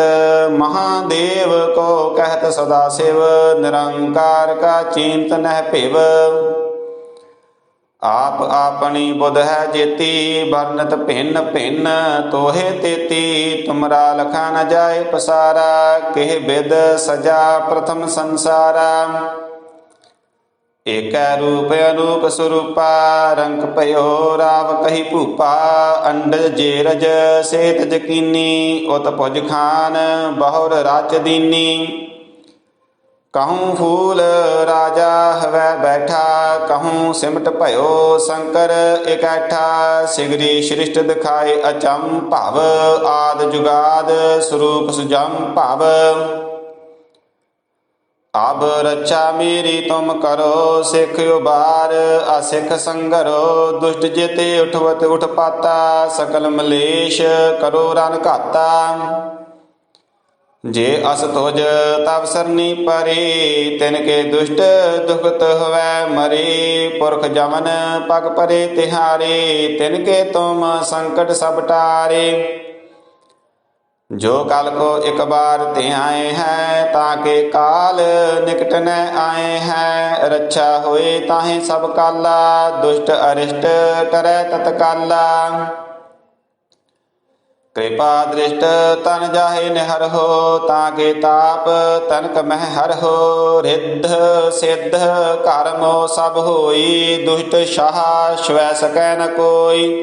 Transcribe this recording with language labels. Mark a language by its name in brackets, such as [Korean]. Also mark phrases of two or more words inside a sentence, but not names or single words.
[Braj] महादेव को कहत सदा शिव, निरंकार का चिंत नह भिव। आप आपनी बुध है जेती, वर्णत भिन्न भिन्न तोहे तेती। तुमरा लखा न जाए पसारा, केह बिद सजा प्रथम संसारा। एकै रूप अनूप सरूपा, रंक भइओ राव कही भूपा। अंडज जेरज सेत जकीनी, उत भुज खान बहुर राच दीनी। कहूँ फूल राजा हवै बैठा, कहूँ सिमट भयो शंकर इकैठा। सिगरी सृष्ट दिखाए अचम भव, आद जुगाद स्वरूप सुजम भव। अब रक्षा मेरी तुम करो, सिख उबार असिख संगरो। दुष्ट जेते उठवत उठ पाता, सकल मलेश करो रन घाता। जे अस तुझ तब सरनी परे, तिनके दुष्ट दुखत हुवै मरे। पुरख जमन पग परे तिहारे, तिनके तुम संकट सब टारे। जो कल को एक बार ते आए हैं, ताके काल निकट न आए हैं। रक्षा होए ताहे सब काला, दुष्ट अरिष्ट टरै तत्काला। कृपा दृष्ट तन जाहे निहर हो, ताके ताप तनक मह हर हो। रिद्ध सिद्ध कर्मो सब होई, दुष्ट शाह स्वै सकै न कोई।